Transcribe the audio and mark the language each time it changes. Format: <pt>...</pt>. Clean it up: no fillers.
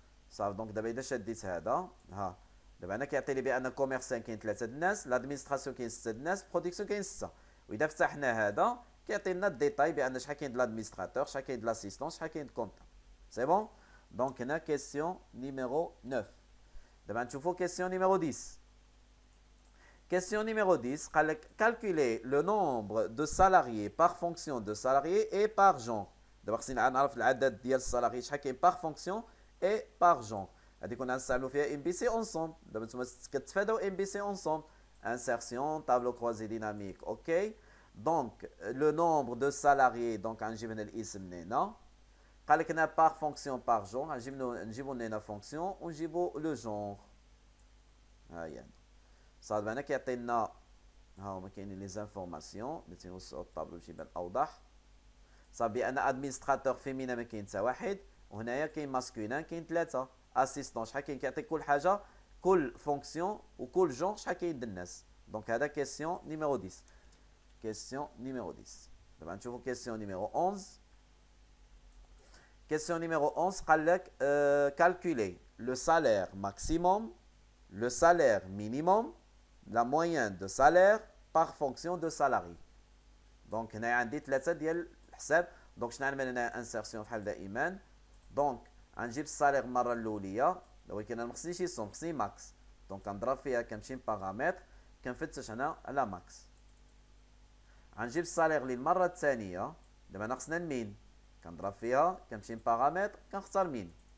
<ar>صافي دونك دابا اذا شديت هذا ها دابا انا كيعطي لي بان كوميرسيال كاين ثلاثه د الناس، لادمينستراسيون كاين سته د الناس، برودكسيون كاين سته. واذا فتحنا هذا كيعطينا الديتاي بان شحال كاين د لادمينستراتور، شحال كاين د لاسيستون، شحال كاين د كونتا. سي بون. دونك هنا كيسيون نيميرو 9. دابا نشوفوا كيسيون نيميرو 10.</ar> <fr>Question numéro 10, calculer le nombre de salariés par fonction de salariés et par genre. D'abord, si on a</fr> <ar>العدد ديال السالاري شحال كاين</ar> <fr>par fonction et par genre.</fr> <ar>هذه كنا نستعملوا فيها MBC ensemble. دابا نتوما كتفاداو MBC ensemble.</ar> <fr>Insertion, tableau croisé dynamique. OK. Donc, le nombre de salariés, donc</fr> <ar>غنجيب هنا الاسم من هنا. قال لك هنا</ar> <fr>par fonction par genre.</fr> <ar>نجيبوا هنا fonction ونجيبوا le genre. ها هي. صافي هنا كيعطينا ها هما كاينين لي زانفورماسيون اللي تيوسعوا الطابلو باش يبان اوضح. صافي بان ادمينستراتور فيمينا ما كاين حتى واحد، وهنايا كاين ماسكولين كاين ثلاثه. اسيستون شحال كاين كيعطي كل حاجه كل فونكسيون وكل جونغ شحال كاين د الناس. دونك هذا كيسيون نيميرو 10. كيسيون نيميرو 10. دابا نشوفوا كيسيون نيميرو 11. كيسيون نيميرو 11 قال لك كالكولي لو سالير ماكسيموم،</ar> <fr>le salaire minimum, la moyenne de salaire par fonction de salarié.</fr> <ar>Donc هنا عندي ثلاثه ديال الحساب. دونك شنو نعمل هنا انسيرسيون بحال دائما. دونك غنجيب السالير المره الاوليه ولكن انا ما خصنيش يصوم، خصني ماكس. دونك كنضرب فيها كنمشي بارامتر كنفتش هنا على ماكس. غنجيب السالير للمره الثانيه، دابا انا خصنا المين، كنضرب فيها كنمشي بارامتر كنختار مين.</ar>